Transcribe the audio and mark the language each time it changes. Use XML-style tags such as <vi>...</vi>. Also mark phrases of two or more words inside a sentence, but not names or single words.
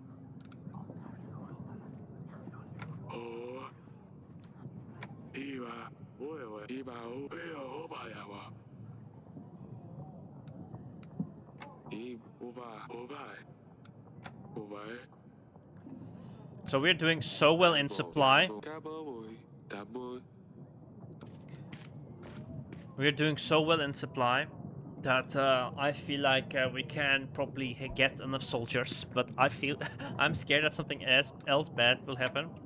<en>Oh. Iba. Oi oi. Iba. Oh bai ya wa. So we're doing so well in supply. We're doing so well in supply that I feel like we can probably get enough soldiers, but I feel I'm scared that something else bad will happen.</en>